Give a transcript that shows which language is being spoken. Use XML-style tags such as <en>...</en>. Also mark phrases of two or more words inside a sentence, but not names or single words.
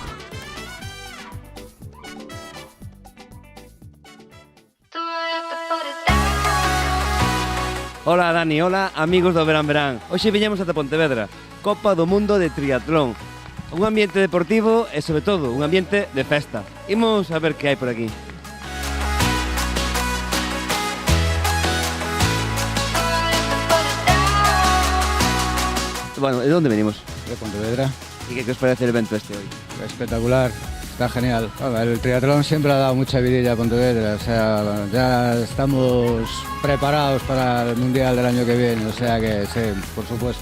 <gl>Hola Dani, hola amigos do Verán. Hoxe viñemos ata Pontevedra, Copa do Mundo de Triatlón. Un ambiente deportivo e, sobre todo, un ambiente de festa. Imos a ver que hai por aquí.</gl> <es>Bueno, ¿de dónde venimos? De Pontevedra. ¿Y qué os parece el evento este hoy? Espectacular, está genial. El triatlón siempre ha dado mucha vidilla a Pontevedra, o sea, ya estamos preparados para el Mundial del año que viene, o sea que sí, por supuesto.</es>